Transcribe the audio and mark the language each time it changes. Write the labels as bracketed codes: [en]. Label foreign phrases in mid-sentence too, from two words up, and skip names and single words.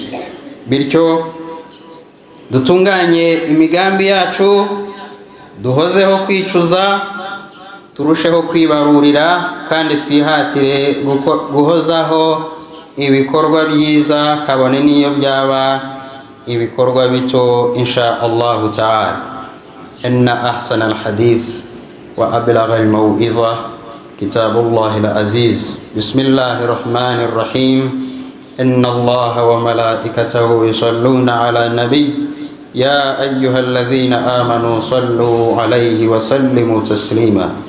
[rw] Bityo dutunganye imigambi yacu, duhozeho kwicuza, turusheho kwibarurira, kandi twihatire guhozaho ibikorwa byiza, kabone niyo byaba ibikorwa bito, [ar] إن شاء الله تعالى. إن أحسن الحديث وأبلغ الموعظة كتاب الله العزيز. بسم الله الرحمن الرحيم. إن الله وملائكته يصلون على النبي. يا أيها الذين آمنوا صلوا عليه وسلموا تسليما.